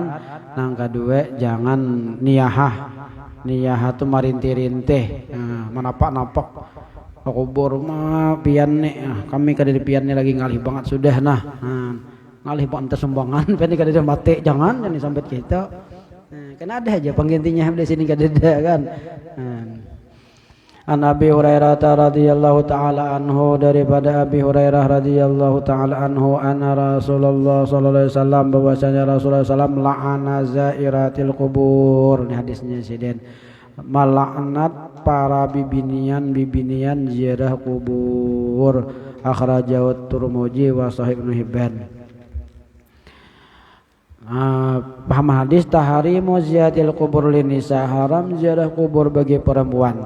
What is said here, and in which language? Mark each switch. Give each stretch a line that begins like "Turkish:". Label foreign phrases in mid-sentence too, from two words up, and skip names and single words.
Banjar: Nang kedua jangan niyahah. Niyahah tu marintih-rintih. Menapak-napak kubur mah pian nih, kami kada di pian nih lagi ngalih banget sudah ngalih banget sumbangan pian kada ada mati jangan sampai kita. Kan ada aja penggantinya di sini kada ada kan.
Arabic: عن أبي هريرة رضي الله تعالى عنه, daripada أبي هريرة رضي الله تعالى عنه أن رسول الله صلى الله عليه وسلم bahwasanya رسول الله سلم لعن زائرات القبور.
Banjar: Ini hadisnya siden. Malaknat para bibinian ziarah kubur.
Arabic: أخرجه الترمذي وصحيح ابن حبان.
Indonesian: Paham hadis
Arabic: تحريم زيارة القبور للنساء,
Indonesian: haram ziarah kubur bagi perempuan.